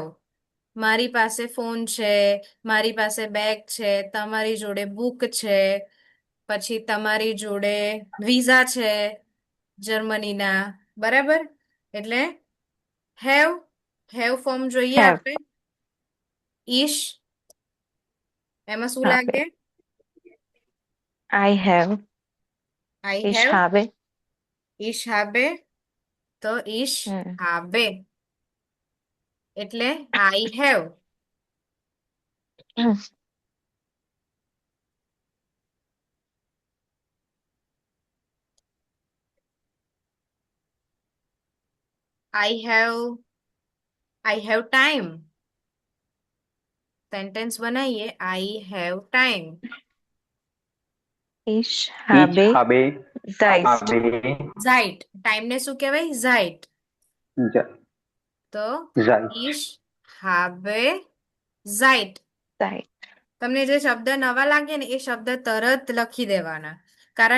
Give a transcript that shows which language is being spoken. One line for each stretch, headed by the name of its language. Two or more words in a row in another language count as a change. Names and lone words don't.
Gujarati: મારી પાસે ફોન છે, મારી પાસે બેગ છે, તમારી જોડે બુક છે, પછી તમારી જોડે વિઝા છે જર્મનીના. બરાબર, એટલે હેવ. હેવ ફોર્મ જોઈએ હેવ આપણે. ઈશ, એમાં શું have લાગે?
English: I have
Gujarati: આઈ ich હેવ. habe
German: ich habe, તો ઈશ હમ
English: હાબે એટલે I have. I have. I have time.
Gujarati: સેન્ટેન્સ બનાવીએ.
English: I have time.
German: ich ich habe habe, Zeit habe,
Gujarati: ઝાઇટ. ટાઈમને શું કહેવાય? ઝાઇટ. ja- તો
German: Zeit, ich habe Zeit. Zeit
Gujarati: તમને જે શબ્દ નવા લાગે ને એ શબ્દ તરત લખી દેવાના, કારણ